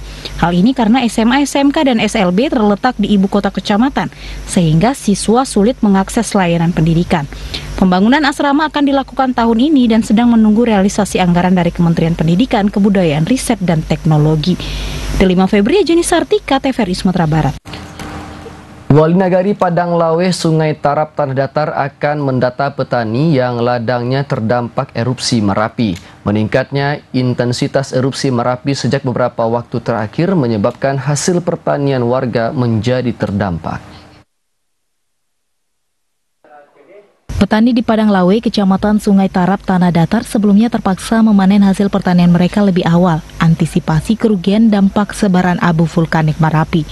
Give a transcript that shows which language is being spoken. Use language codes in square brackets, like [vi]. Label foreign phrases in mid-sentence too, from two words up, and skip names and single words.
[id] Hal ini karena SMA, SMK, dan SLB terletak di ibu kota kecamatan, sehingga siswa sulit mengakses layanan pendidikan. Pembangunan asrama akan dilakukan tahun ini dan sedang menunggu realisasi anggaran dari Kementerian Pendidikan, Kebudayaan, Riset, dan Teknologi. Delima Febria, Juni Sartika, TVRI Sumatera Barat. Wali Nagari Padang Lawe Sungai Tarap Tanah Datar akan mendata petani yang ladangnya terdampak erupsi Merapi. Meningkatnya intensitas erupsi Merapi sejak beberapa waktu terakhir menyebabkan hasil pertanian warga menjadi terdampak. Petani di Padang Lawe, Kecamatan Sungai Tarap Tanah Datar sebelumnya terpaksa memanen hasil pertanian mereka lebih awal, antisipasi kerugian dampak sebaran abu vulkanik Merapi.